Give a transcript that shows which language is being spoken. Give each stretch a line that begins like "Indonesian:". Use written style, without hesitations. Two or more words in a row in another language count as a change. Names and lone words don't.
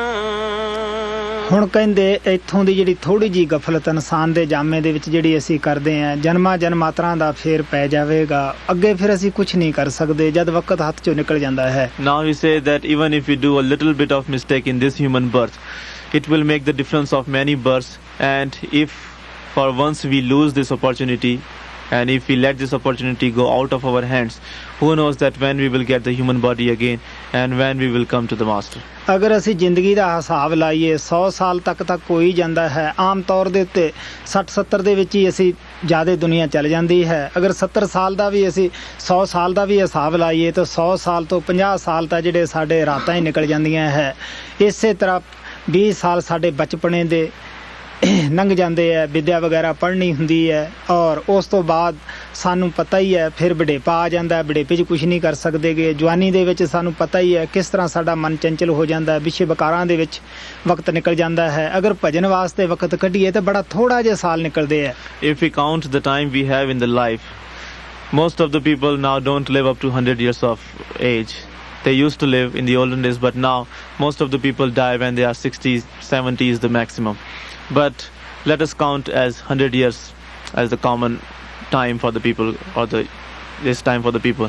Punjabi: ਹੁਣ ਕਹਿੰਦੇ ਇੱਥੋਂ ਦੀ ਜਿਹੜੀ ਥੋੜ੍ਹੀ ਜਿਹੀ ਗਫਲਤ ਇਨਸਾਨ ਦੇ ਜਾਮੇ ਦੇ ਵਿੱਚ ਜਿਹੜੀ ਅਸੀਂ ਕਰਦੇ ਹਾਂ, ਜਨਮਾਂ ਜਨਮਾਤਰਾਂ ਦਾ ਫੇਰ ਪੈ ਜਾਵੇਗਾ, ਅੱਗੇ ਫਿਰ ਅਸੀਂ ਕੁਝ ਨਹੀਂ ਕਰ ਸਕਦੇ ਜਦ ਵਕਤ ਹੱਥ ਚੋਂ ਨਿਕਲ ਜਾਂਦਾ ਹੈ।
English: Now we say that even if we do a little bit of mistake in this human birth, it will make the difference of many births, and if for once we lose this opportunity, and if we let this opportunity go out of our hands, who knows that when we will get the human body again and when we will come to the Master.
Punjabi: ਅਗਰ ਅਸੀਂ ਜ਼ਿੰਦਗੀ ਦਾ ਹਿਸਾਬ ਲਾਈਏ 100 ਸਾਲ ਤੱਕ ਤਾਂ ਕੋਈ ਜਾਂਦਾ ਹੈ, ਆਮ ਤੌਰ ਦੇ ਉੱਤੇ 60-70 ਦੇ ਵਿੱਚ ਹੀ ਅਸੀਂ ਜ਼ਿਆਦਾ ਦੁਨੀਆ ਚੱਲ ਜਾਂਦੀ ਹੈ। ਅਗਰ 70 ਸਾਲ ਦਾ ਵੀ ਅਸੀਂ 100 ਸਾਲ ਦਾ ਵੀ ਹਿਸਾਬ ਲਾਈਏ ਤਾਂ 100 ਸਾਲ ਤੋਂ 50 ਸਾਲ ਤਾਂ ਜਿਹੜੇ ਸਾਡੇ ਰਾਤਾਂ ਹੀ ਨਿਕਲ ਜਾਂਦੀਆਂ ਹੈ। ਇਸੇ ਤਰ੍ਹਾਂ 20 ਸਾਲ ਸਾਡੇ ਬਚਪਨੇ ਦੇ ਲੰਘ ਜਾਂਦੇ ਹੈ, ਵਿੱਦਿਆ ਵਗੈਰਾ ਪੜ੍ਹਨੀ ਹੁੰਦੀ ਹੈ, ਔਰ ਉਸ ਤੋਂ ਬਾਅਦ ਸਾਨੂੰ ਪਤਾ ਹੀ ਹੈ ਫਿਰ ਬੁਢੇਪਾ ਆ ਜਾਂਦਾ ਹੈ, ਬੁਢੇਪੇ 'ਚ ਕੁਛ ਨਹੀਂ ਕਰ ਸਕਦੇਗੇ। ਜਵਾਨੀ ਦੇ ਵਿੱਚ ਸਾਨੂੰ ਪਤਾ ਹੀ ਹੈ ਕਿਸ ਤਰ੍ਹਾਂ ਸਾਡਾ ਮਨ ਚੰਚਲ ਹੋ ਜਾਂਦਾ ਹੈ, ਵਿਸ਼ੇ ਵਿਕਾਰਾਂ ਦੇ ਵਿੱਚ ਵਕਤ ਨਿਕਲ ਜਾਂਦਾ ਹੈ। ਅਗਰ ਭਜਨ ਵਾਸਤੇ ਵਕਤ ਕੱਢੀਏ ਤਾਂ ਬੜਾ ਥੋੜ੍ਹਾ ਜਿਹਾ ਸਾਲ ਨਿਕਲਦੇ ਹੈ।
English: If we count the time we have in the life, most of the people now don't live up to 100 years of age. They used to live in the olden days, but now most of the people die when they are 60s, 70s the maximum. But let us count as 100 years as the common time for the people, or this time for the people.